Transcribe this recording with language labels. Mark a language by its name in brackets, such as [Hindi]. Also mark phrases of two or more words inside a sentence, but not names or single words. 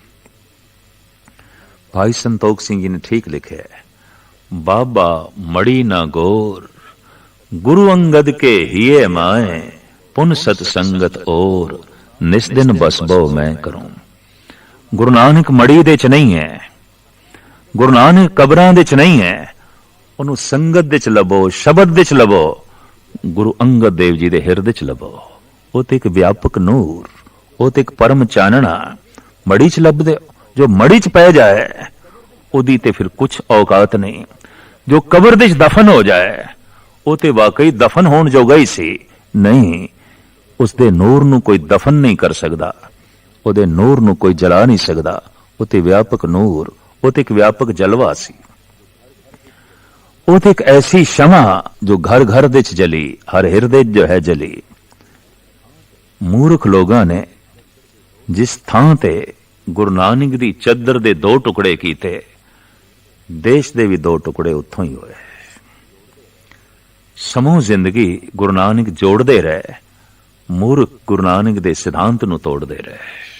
[Hindi] भाई संतोख सिंह जी ने ठीक लिखे है, [Braj] बाबा मड़ी ना गोर, गुरु अंगद के हिये माए, पुन सतसंगत और, निस दिन बसबो मैं करूं। [Punjabi] ਗੁਰੂ ਨਾਨਕ ਮੜ੍ਹੀ ਦੇ ਚ ਨਹੀਂ ਹੈ, ਗੁਰੂ ਨਾਨਕ ਕਬਰਾਂ ਦੇ ਚ ਨਹੀਂ ਹੈ, ਉਨ੍ਹੋਂਨੇ ਸੰਗਤ ਦੇ ਚ ਲੱਭੋ, ਸ਼ਬਦ ਦੇ ਚ ਲੱਭੋ, ਗੁਰੂ ਅੰਗਦ ਦੇਵ ਜੀ ਦੇ ਹਿਰਦੇ ਚ ਲੱਭੋ। ਵੋ ਤੋ ਏਕ ਵਿਆਪਕ ਨੂਰ, ਵੋ ਤੋ ਏਕ ਪਰਮ ਚਾਨਣਾ ਮੜ੍ਹੀ ਚ ਲੱਭਦੇ। ਜੋ ਮੜ੍ਹੀ ਚ ਪੈ ਜਾਏ ਉਹਦੀ ਤੇ ਫਿਰ ਕੁਛ ਔਕਾਤ ਨਹੀਂ। ਜੋ ਕਬਰ ਦੇ ਚ ਦਫ਼ਨ ਹੋ ਜਾਏ ਵੋ ਤੇ ਵਾਕਈ ਦਫ਼ਨ ਹੋਣੇ ਜੋਗਾ ਹੀ ਸੀ ਨਹੀਂ। ਉਸਦੇ ਨੂਰ ਨੂੰ ਕੋਈ ਦਫ਼ਨ ਨਹੀਂ ਕਰ ਸਕਦਾ, ਉਹਦੇ ਨੂਰ ਨੂੰ [Hindi] कोई जला नहीं सकता। [Punjabi] ਵੋ ਤੋ ਵਿਆਪਕ ਨੂਰ, ਵੋ ਤੋ ਏਕ ਵਿਆਪਕ ਜਲਵਾ ਸੀ। ਵੋ ਤੋ ਏਕ ਐਸੀ ਸ਼ਮਾ ਜੋ ਘਰ ਘਰ ਦੇ ਚ ਜਲੀ, ਹਰ ਹਿਰਦੇ ਜੋ ਹੈ ਜਲੀ। ਮੂਰਖ ਲੋਕਾਂ ਨੇ ਜਿਸ ਥਾਂ ਤੇ ਗੁਰੂ ਨਾਨਕ ਦੀ ਚੱਦਰ ਦੇ ਦੋ ਟੁਕੜੇ ਕੀਤੇ, ਦੇਸ਼ ਦੇ ਭੀ ਦੋ ਟੁਕੜੇ ਉੱਥੋਂ ਹੀ ਹੋਏ। ਸਮੂਹ ਜ਼ਿੰਦਗੀ ਗੁਰੂ ਨਾਨਕ ਜੋੜਤੇ ਰਹੇ, ਮੂਰਖ ਗੁਰੂ ਨਾਨਕ ਦੇ ਸਿਧਾਂਤ ਨੂੰ ਤੋੜਤੇ ਰਹੇ।